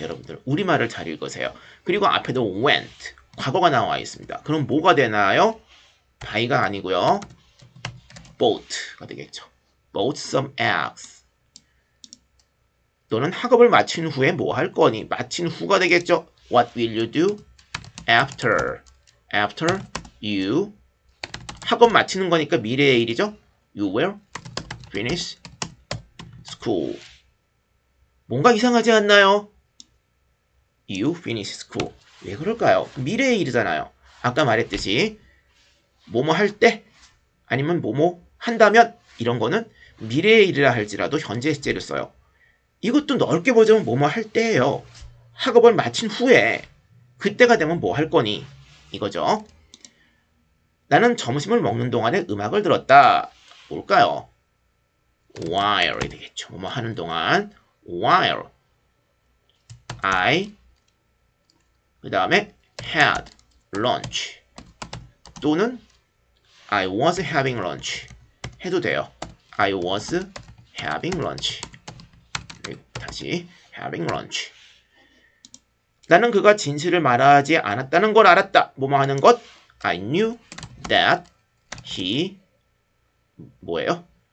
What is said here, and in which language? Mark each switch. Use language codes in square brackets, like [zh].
[ko] 여러분들 우리말을 잘 읽으세요. 그리고 앞에도 went 과거가 나와 있습니다. 그럼 뭐가 되나요? buy가 아니고요. bought가 되겠죠. [en] bought some eggs. [ko] 너는 학업을 마친 후에 뭐 할 거니? 마친 후가 되겠죠. [en] What will you do after you [ko] 학업 마치는 거니까 미래의 일이죠. [en] You will finish school. [ko] 뭔가 이상하지 않나요? [en] You finish school. [ko] 왜 그럴까요? 미래의 일이잖아요. 아까 말했듯이 뭐뭐 할 때 아니면 뭐뭐 한다면 이런 거는 미래의 일이라 할지라도 현재 시제를 써요. 이것도 넓게 보자면 뭐뭐 할 때예요. 학업을 마친 후에 그때가 되면 뭐 할 거니? 이거죠. 나는 점심을 먹는 동안에 음악을 들었다. 뭘까요? while이 되겠죠. 뭐뭐 하는 동안 [en] while I [ko] 그 다음에 [en] had lunch [ko] 또는 [en] I was having lunch [ko] 해도 돼요. [en] I was having lunch. [ko] 다시 [en] having lunch. [ko] 나는 그가 진실을 말하지 않았다는 걸 알았다. 뭐뭐 하는 것? [en] I knew that he [ko] 뭐예요?